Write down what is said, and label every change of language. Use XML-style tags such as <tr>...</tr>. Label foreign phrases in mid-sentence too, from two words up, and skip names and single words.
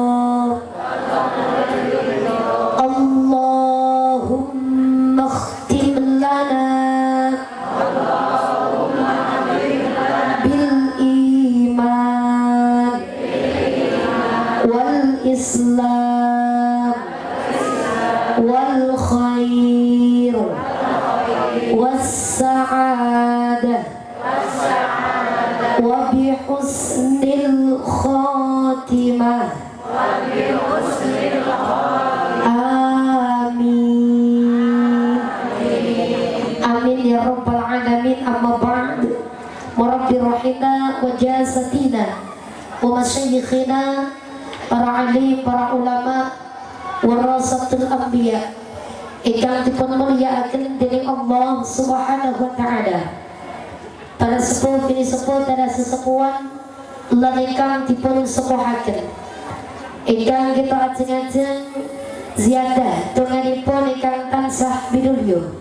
<ar>اللهم اختم لنا بالإيمان الإسلام والخير والسعادة وبحسن الخاتمة. آمين. آمين يا رب العالمين. أما بعد. مربي روحنا وأجسادنا ومشايخنا,</ar> <jv>para alim, para ulama,</jv> <ar>ورثة الأنبياء</ar> <jv>ingkang dipun mulyakaken dening</jv> <ar>الله سبحانه وتعالى.</ar> <jv>Para sepuh bini sepuh dan sesepuhan lan ingkang dipun sepuhaken, ingkang kita ajeng-ajeng ziyadah donganipun ingkang tansah binulya.</jv>